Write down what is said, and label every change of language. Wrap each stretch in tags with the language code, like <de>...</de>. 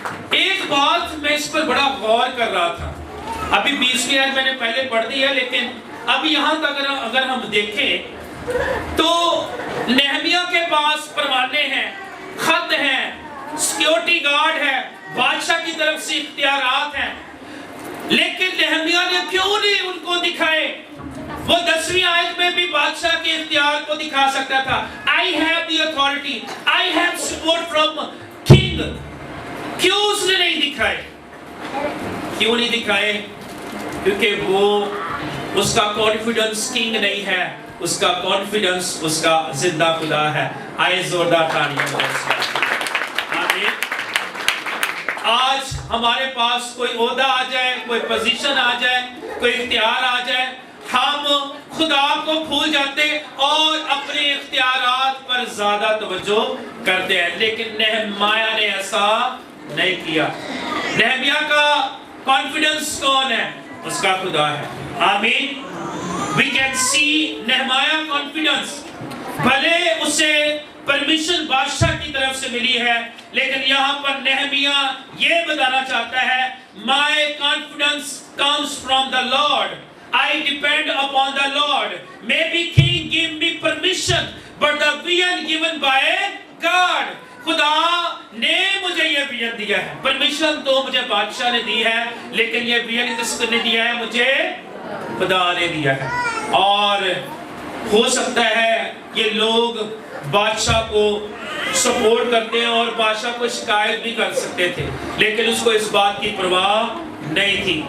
<ur>ایک بات میں اس پر بڑا غور کر رہا تھا. ابھی 20ویں آیت میں نے پہلے پڑھ دی ہے، لیکن اب یہاں تک اگر ہم دیکھیں تو نہمیہ کے پاس پروانے ہیں، خط ہیں، سیکیورٹی گارڈ ہے، بادشاہ کی طرف سے اختیارات ہیں، لیکن نہمیہ نے کیوں نہیں ان کو دکھائے؟ وہ 10ویں آیت میں بھی بادشاہ کے اختیار کو دکھا سکتا تھا.</ur> <en>I have the authority, I have support from king.</en> <ur>کیوں اس نے نہیں دکھائے؟ کیوں نہیں دکھائے؟ کیونکہ وہ اس کا کانفیڈنس کنگ نہیں ہے، اس کا کانفیڈنس اس کا زندہ خدا ہے. آئے زوردار تالیاں بجائے. آمین. آج ہمارے پاس کوئی عہدہ آ جائے، کوئی پوزیشن آ جائے، کوئی اختیار آ جائے، ہم خدا کو بھول جاتے اور اپنے اختیارات پر زیادہ توجہ کرتے ہیں. لیکن نہمیہ نے ایسا نہیں کیا. نہمیہ کا کانفیڈنس کون ہے؟ اس کا خدا ہے. آمین.</ur> <en>We can see Nehemiah confidence.</en> <ur>بھلے اسے پرمیشن بادشاہ کی طرف سے ملی ہے، لیکن یہاں پر نہمیہ یہ بتانا چاہتا ہے</ur> <en>My confidence comes from the Lord. I depend upon the Lord. Maybe king give me permission, but the vision given by God.</en> <ur>خدا نے مجھے یہ ویژن دیا ہے. پرمیشن تو مجھے بادشاہ نے دی ہے، لیکن یہ ویژن کس نے دیا ہے؟ مجھے خدا نے دیا ہے. اور ہو سکتا ہے یہ لوگ بادشاہ کو سپورٹ کرتے ہیں اور بادشاہ کو شکایت بھی کر سکتے تھے، لیکن اس کو اس بات کی پرواہ نہیں تھی.</ur>